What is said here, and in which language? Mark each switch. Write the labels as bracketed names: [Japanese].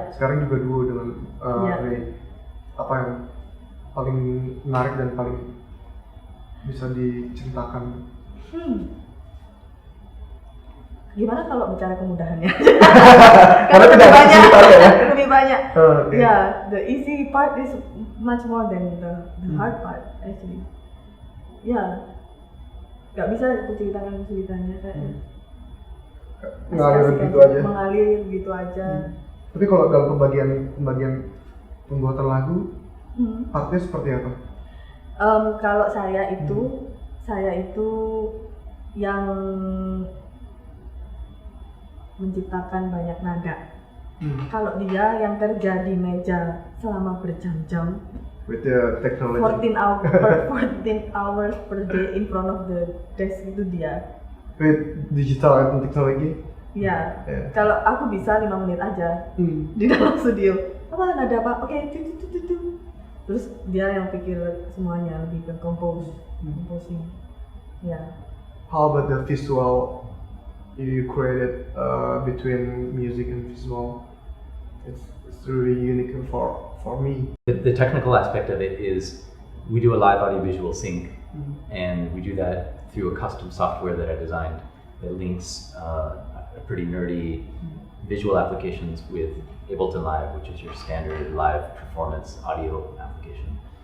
[Indonesian] Sekarang juga duo dengan Ray. Apa yang paling menarik dan paling bisa diceritakan? Gimana kalau bicara kemudahannya? Karena tidak ada kesulitannya ya. Lebih banyak. [English] Okay. The easy part is much more than the hard part actually. [Indonesian] Nggak bisa aku ceritakan kesulitannya kayak mengalir gitu aja. Tapi kalau dalam pembagian pembuatan lagu, partnya seperti apa? Kalau saya itu yang menciptakan banyak nada. Kalau dia yang kerja di meja selama berjam-jam, [English] with the technology 14 hours per day in front of the desk, [Indonesian] itu dia. [English] With digital and technology? [Indonesian] Ya. Kalau aku bisa 5 menit aja di dalam studio. Nada apa? Oke, terus dia yang pikir semuanya, lebih ke composing. [English] How about the visual you created between music and visual? It's really unique for me. The technical aspect of it is we do a live audiovisual sync, and we do that through a custom software that I designed that links a pretty nerdy visual applications with Ableton Live, which is your standard live performance audio application.